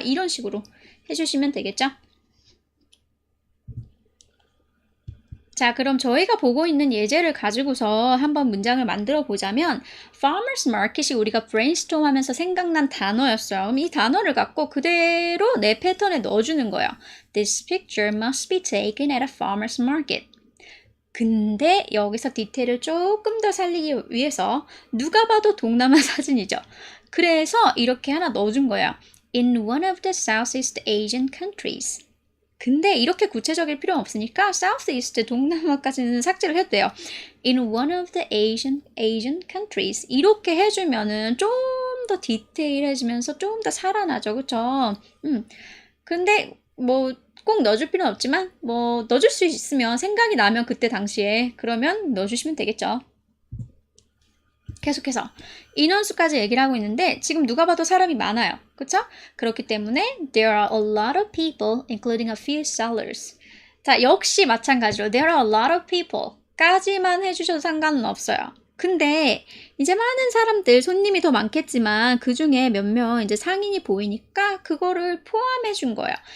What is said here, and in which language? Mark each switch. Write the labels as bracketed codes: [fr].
[ko] 이런 식으로 해주시면 되겠죠. 자, 그럼 저희가 보고 있는 예제를 가지고서 한번 문장을 만들어 보자면 Farmers Market이 우리가 brainstorm 하면서 생각난 단어였어요. 그럼 이 단어를 갖고 그대로 내 패턴에 넣어주는 거예요. [en] This picture must be taken at a farmer's market. [ko] 근데 여기서 디테일을 조금 더 살리기 위해서 누가 봐도 동남아 사진이죠. 그래서 이렇게 하나 넣어준 거예요. [en] In one of the Southeast Asian countries. [ko] 근데 이렇게 구체적일 필요는 없으니까 Southeast, 동남아까지는 삭제를 해도 돼요. [en] In one of the Asian countries. [ko] 이렇게 해주면은 좀 더 디테일해지면서 좀 더 살아나죠. 그쵸? 근데 뭐 꼭 넣어줄 필요는 없지만 뭐 넣어줄 수 있으면 생각이 나면 그때 당시에 그러면 넣어주시면 되겠죠. 계속해서 인원수까지 얘기를 하고 있는데 지금 누가 봐도 사람이 많아요. 그쵸? 그렇기 때문에 [en] there are a lot of people including a few sellers. [ko] 자, 역시 마찬가지로 [en] there are a lot of people [ko] 까지만 해주셔도 상관은 없어요. 근데 이제 많은 사람들, 손님이 더 많겠지만 그 중에 몇 명 이제 상인이 보이니까 그거를 포함해 준 거예요.